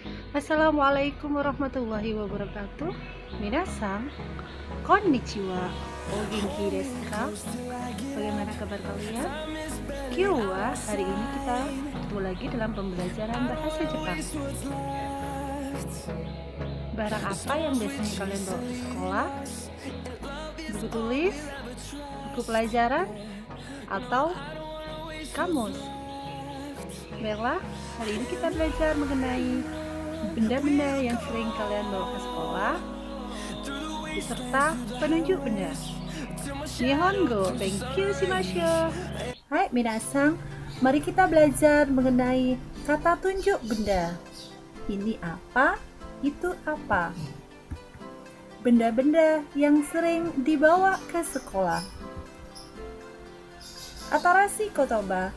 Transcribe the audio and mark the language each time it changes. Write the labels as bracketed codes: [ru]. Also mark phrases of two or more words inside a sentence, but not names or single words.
[ar] السلام عليكم ورحمة الله وبركاته. [ja] 皆さん、こんにちは. お元気ですか? [id] Bagaimana kabar kalian? Kyowa, hari ini kita ketemu lagi dalam pembelajaran bahasa Jepang. Barang apa yang biasanya kalian bawa ke sekolah? Buku tulis, buku pelajaran, atau kamus? Baiklah, hari ini kita belajar mengenai benda-benda yang sering kalian bawa ke sekolah beserta penunjuk benda. [ja] 日本語勉強しましょう. はい皆さん, [id] mari kita belajar mengenai kata tunjuk benda. Ini apa? Itu apa? Benda-benda yang sering dibawa ke sekolah. [ja] 新しい言葉.